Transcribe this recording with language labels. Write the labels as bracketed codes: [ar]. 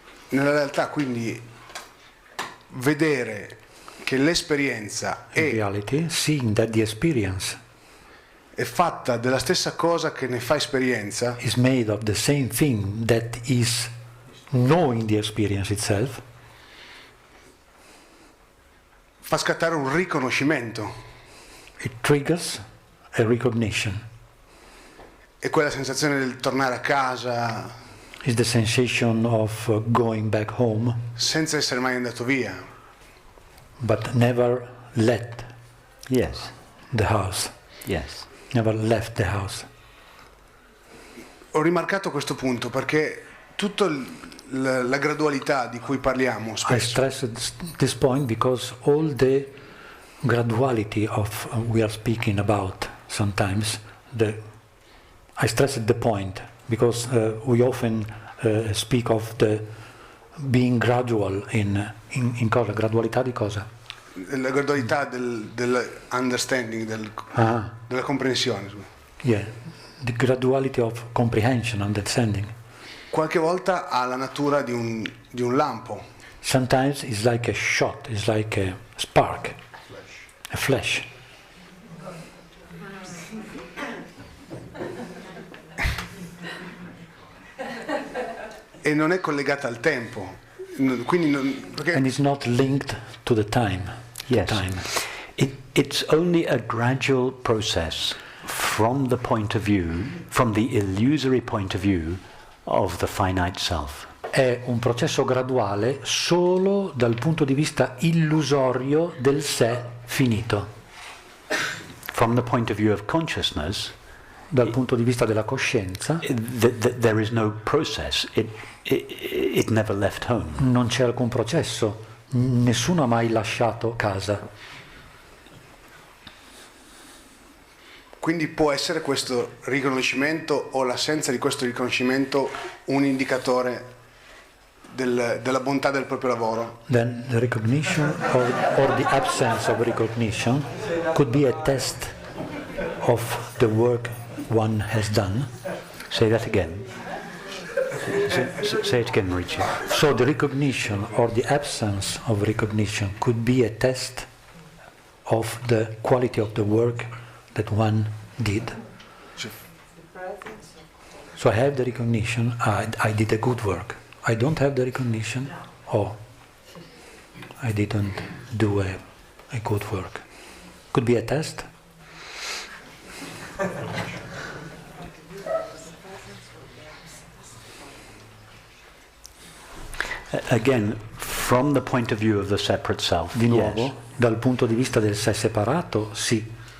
[it] Nella realtà, quindi, vedere che l'esperienza [en] seeing that the experience [it] è fatta della stessa cosa che ne fa esperienza, [en] is made of the same thing that is knowing the experience itself, [it] fa scattare un riconoscimento. [en] It triggers a recognition. [it] E quella sensazione del tornare a casa, [en] is the sensation of going back home, [it] senza essere mai andato via, [en] but never let Yes. the house, Yes. never left the house. [it] Ho rimarcato questo punto perché tutta la gradualità di cui parliamo [en] I [it] spesso [en] stress this point because all the graduality of we are speaking about sometimes, I stress the point because we often speak of the being gradual [it] in cosa? Gradualità di cosa? la gradualità dell'understanding, della comprensione. [en] Yeah, the graduality of comprehension, understanding. [it] Qualche volta ha la natura di un lampo, [en] Sometimes it's like a shot, it's like a spark, a flash. [it] e non è collegata al tempo, quindi perché [en] And it's not linked to the time. Yes. Time. It's only a gradual process from the point of view, from the illusory point of view of the finite self. [it] È un processo graduale solo dal punto di vista illusorio del sé finito. [en] From the point of view of consciousness, [it] Dal punto di vista della coscienza [en] there is no process. It never left home. [it] non c'è alcun processo, nessuno ha mai lasciato casa. quindi può essere questo riconoscimento o l'assenza di questo riconoscimento un indicatore della bontà del proprio lavoro. [en] Then the recognition or the absence of recognition could be a test of the work one has done. Say that again. Say it again, Richie. So the recognition or the absence of recognition could be a test of the quality of the work that one did. So I have the recognition, I did a good work. I don't have the recognition, I didn't do a good work. Could be a test. Again, from the point of view of the separate self. [it] Di nuovo, [en] yes. [it] dal punto di vista del sé separato, sì.